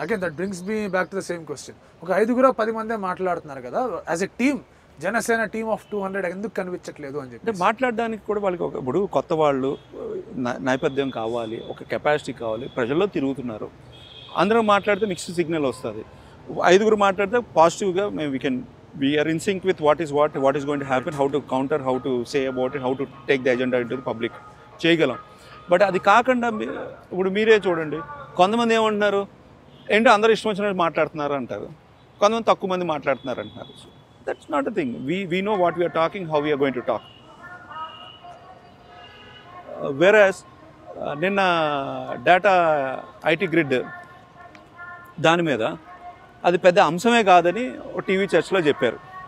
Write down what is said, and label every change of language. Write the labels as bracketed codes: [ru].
[en] Again that brings me back to the same question. [te] ఒక 5-10 మందే మాట్లాడుతున్నారు కదా, [en] as a team Janasena team of 200 [te] ఎందుకు కనిపించట్లేదు అని చెప్పి. మాట్లాడడానికి కూడా వాళ్ళకి ఇప్పుడు కొత్త వాళ్ళు నేపథ్యం కావాలి, ఒక కెపాసిటీ కావాలి. ప్రజల్లో తిరుగుతున్నారు, అందరూ మాట్లాడితే మిక్స్డ్ సిగ్నల్ వస్తుంది. 5 మాట్లాడితే పాజిటివ్గా [en] we are in sync with what is going to happen, how to counter, how to say about it, how to take the agenda into the public చేయగలం. [te] బట్ అది కాకుండా ఇప్పుడు మీరే చూడండి, కొంతమంది ఏమంటున్నారు, ఏంటో అందరూ ఇష్టం వచ్చినట్టు మాట్లాడుతున్నారు అంటారు, కొంతమంది తక్కువ మంది మాట్లాడుతున్నారు అంటున్నారు. [en] That's not a thing. We know what we're talking, how we're going to talk. [te] వేరస్ నిన్న డేటా ఐటీ గ్రిడ్ దాని మీద అది పెద్ద అంశమే కాదని టీవీ చర్చలో చెప్పారు.